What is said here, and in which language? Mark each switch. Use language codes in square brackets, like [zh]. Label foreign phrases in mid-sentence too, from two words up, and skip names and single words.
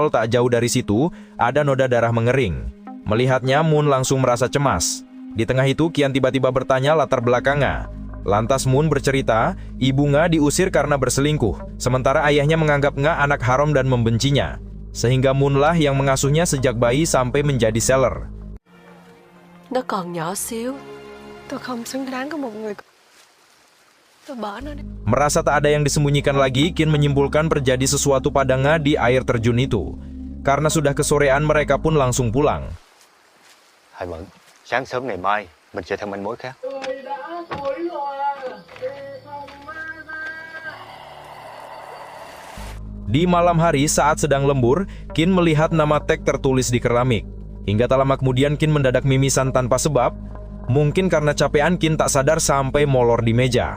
[id] Tak jauh dari situ, ada noda darah mengering. Melihatnya, Moon langsung merasa cemas. Di tengah itu, Kian tiba-tiba bertanya latar belakangnya. Lantas Moon bercerita, ibu Nga diusir karena berselingkuh, sementara ayahnya menganggap Nga anak haram dan membencinya. Sehingga Moon lah yang mengasuhnya sejak bayi sampai menjadi seller. [vi] Nó còn nhỏ xíu, tôi không xứng đáng có một người. Tôi bỏ nó đi. [id] Merasa tak ada yang disembunyikan lagi, Kin menyimpulkan terjadi sesuatu pada Nga di air terjun itu. Karena sudah kesorean, mereka pun langsung pulang. [vi] Hai Mẫn, sáng sớm ngày mai mình sẽ theo manh mối khác. [id] Di malam hari saat sedang lembur, Kin melihat nama tag tertulis di keramik. Hingga tak lama kemudian Kin mendadak mimisan tanpa sebab. Mungkin karena capean, Kin tak sadar sampai molor di meja.